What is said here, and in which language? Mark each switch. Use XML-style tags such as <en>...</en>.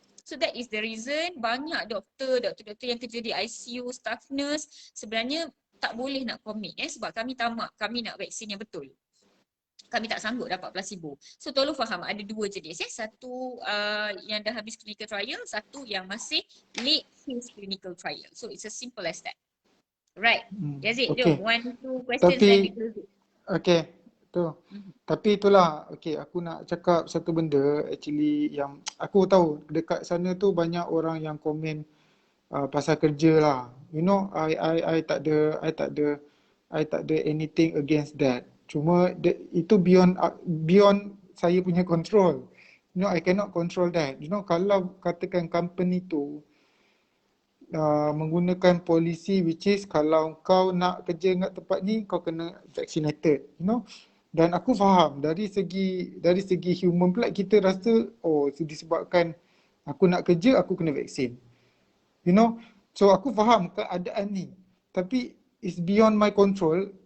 <en>So that is the reason</en> <ms>banyak doktor yang kerja di ICU, staff nurse sebenarnya tak boleh nak commit sebab kami tamak, kami nak vaksin yang betul. Kami tak sanggup dapat placebo. So tolong faham ada dua jenis Satu yang dah habis clinical trial, satu yang masih late phase clinical trial.</ms> <en>So it's as simple as that. Right.</en> <ms>Yazid, jom.</ms> <en>1-2 questions then we close it. Okay. Tu.</en> <ms>Tapi itulah, aku nak cakap satu benda actually yang aku tahu dekat sana tu banyak orang yang komen pasal kerja lah.</ms> <en>You know, I</en> <ms>tak ada</ms> <en>anything against that.</en> <ms>Cuma itu</ms> <en>beyond</en> <ms>saya punya</ms> <en>control. You know, I cannot control that.</en> <ms>You know, kalau katakan company tu menggunakan polisi</ms> <en>which is</en> <ms>kalau kau nak kerja kat tempat ni kau kena vaccinated,</ms> <en>you know.</en> <ms>Dan aku faham dari segi human pula kita rasa disebabkan aku nak kerja aku kena vaksin.</ms> <en>You know. So</en> <ms>aku faham keadaan ni. Tapi</ms> <en>it's beyond my control.</en>